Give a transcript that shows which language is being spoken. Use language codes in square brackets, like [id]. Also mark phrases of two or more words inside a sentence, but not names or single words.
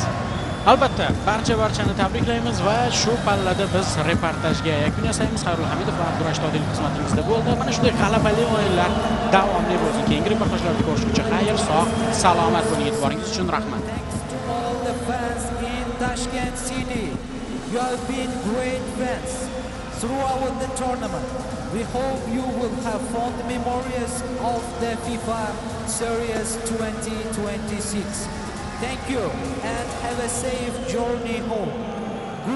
[uz] Albatta, barchani tabriklaymiz va shu pallada biz reportajga yakun yasaymiz. Xayrul Hamidov va Abdurashid Odilov xizmatingizda bo'ldi. Mana shunday g'alabali o'yinlar davomli bo'lsin. Keyingi reportajlarda ko'rishguncha xayr, sog', salomat bo'ling. E'tiboringiz uchun rahmat. [en] Tashkent City, you have been great fans throughout the tournament. We hope you will have fond memories of the FIFA Series 2026. Thank you and have a safe journey home.